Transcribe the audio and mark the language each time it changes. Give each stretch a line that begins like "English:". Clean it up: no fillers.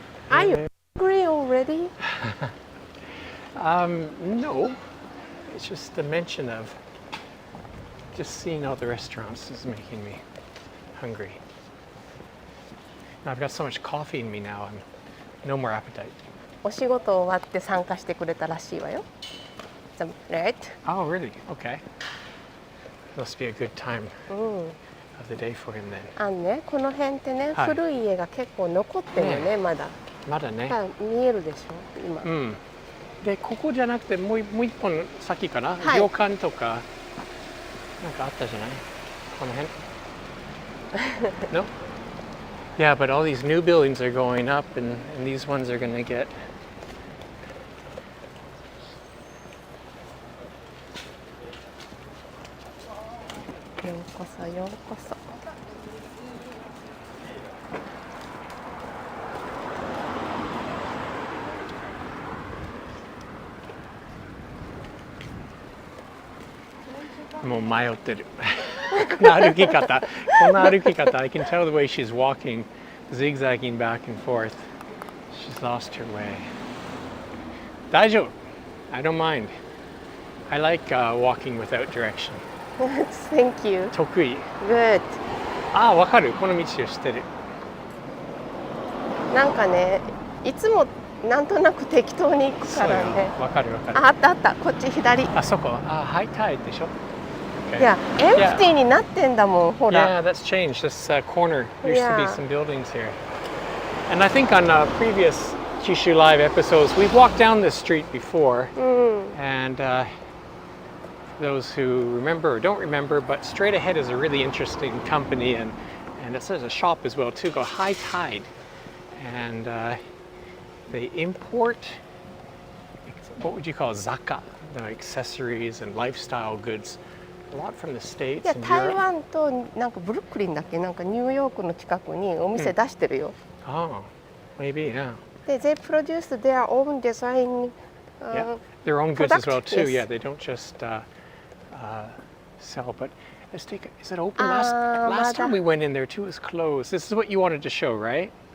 English: Are you hungry already? No. It's just the mention of just seeing all the restaurants is making me hungry. I've got so much coffee in me now, and no more appetite.
Japanese: お仕事終わって参加してくれたらしいわよ。
English: The Red? Oh, really? Okay. Must be a good time
Japanese: うん。
English: of the day for him then.
Japanese: あのね、この辺ってね、はい古い家が結構残ってるよね、まだ。まだね。だから見えるでしょ、今。で、ここじゃなくてもう一本先かな、はい旅館とかなんかあったじゃないこの辺No?
English: Yeah, but all these new buildings are going up and these ones are going to get
Japanese: ようこそようこそ。もう迷ってるこの歩き方
English: I can tell the way she's walking, zigzagging back and forth. She's lost her way.
Japanese: 大丈夫
English: I don't mind. I like walking without direction. Thank you.
Japanese: 得意
English: Good.
Japanese: ああ、わかるこの道を知ってるなんかね、いつもなんとなく適当に行くからね。わかるわかる。あったあった、こっち左。あそこ、ハイタイでしょ。いや、エンプティになってんだもん、ほら。
English: Yeah, that's changed. This corner used to be Yeah. some buildings here. And I think on previous Kyushu Live episodes, we've walked down this street before. And those who remember or don't remember, but straight ahead is a really interesting company, and it says a shop as well too, called High Tide. And they import, what would you call it, zaka, the accessories and lifestyle goods. A lot from the States
Japanese: いや、
English: and
Japanese: 台
English: Europe.
Japanese: 湾となんかブルックリンだっけ、なんかニューヨークの近くにお店出してるよ。
English: Oh, maybe, yeah. で、they produce their own design. Yeah, their own goods as well product, too. yes. Yeah, they don't just sell. But let's take. Is it open? Last time we went in there too, it was closed. This is what you wanted to show, right?